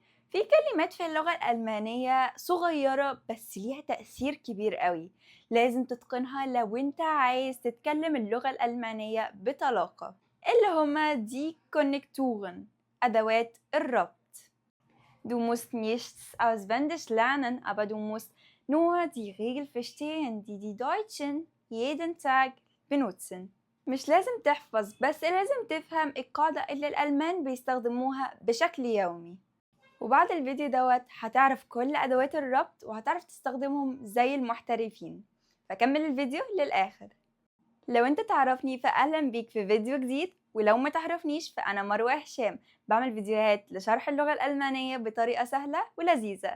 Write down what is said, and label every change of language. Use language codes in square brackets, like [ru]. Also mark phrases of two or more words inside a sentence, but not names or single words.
[ar] في كلمات في اللغة الألمانية صغيرة بس ليها تأثير كبير قوي. لازم تتقنها لو انت عايز تتكلم اللغة الألمانية بطلاقة، اللي هما دي كونكتورن، أدوات الربط. [de] Du musst nichts auswendig lernen, aber du musst nur die Regeln verstehen, die die Deutschen jeden Tag benutzen. [ar] مش لازم تحفظ، بس لازم تفهم القاعدة اللي الألمان بيستخدموها بشكل يومي. وبعد الفيديو دوت هتعرف كل أدوات الربط وهتعرف تستخدمهم زي المحترفين، فكمل الفيديو للآخر. لو انت تعرفني فأهلا بيك في فيديو جديد، ولو ما تعرفنيش فأنا مروة هشام، بعمل فيديوهات لشرح اللغة الألمانية بطريقة سهلة ولذيذة.